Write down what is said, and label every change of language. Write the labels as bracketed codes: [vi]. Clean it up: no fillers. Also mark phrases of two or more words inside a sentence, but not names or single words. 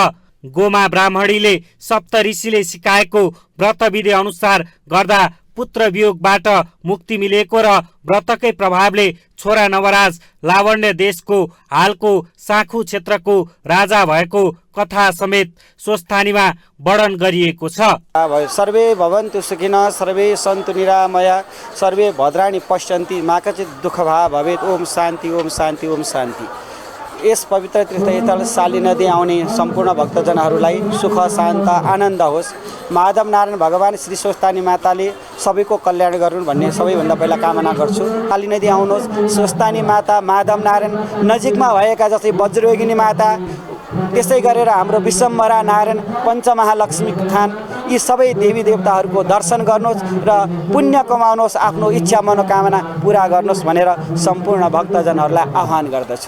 [ne] गोमा ब्राह्मणीले सप्त ऋषिले सिकाएको व्रतविधि अनुसार गर्दा पुत्र वियोगबाट मुक्ति मिलेको र व्रतकै प्रभावले छोरा नवराज लावण्य देशको हालको साखु क्षेत्रको राजा भएको कथा समेत स्वस्थानीमा वर्णन गरिएको छ। [sa] सर्वे भवन्तु सुखिनः, सर्वे सन्तु निरामया, सर्वे भद्राणि पश्यन्ति, मा कचित् दुःखभाग् भवेत्। ओम शान्ति, ओम शान्ति, ओम शान्ति। [ne] यस पवित्र तीर्थस्थल साली नदी आउने सम्पूर्ण भक्तजनहरूलाई सुख शान्त आनन्द होस्। माधव नारायण भगवान श्री स्वस्थानी माताले सबैको कल्याण गरून् भन्ने सबैभन्दा पहिला कामना गर्छु। साली नदी आउनुहोस्। स्वस्थानी माता माधव नारायण नजिकमा भएका जस्तै वज्रयोगिनी माता, त्यसै गरेर हाम्रो विश्वम्भरा नारायण, पञ्चमहालक्ष्मी थान, यी सबै देवी देवताहरूको दर्शन गर्नुहोस् र पुण्य कमाउनुहोस्, आफ्नो इच्छा मनोकामना पुरा गर्नुहोस् भनेर सम्पूर्ण भक्तजनहरूलाई आह्वान गर्दछु।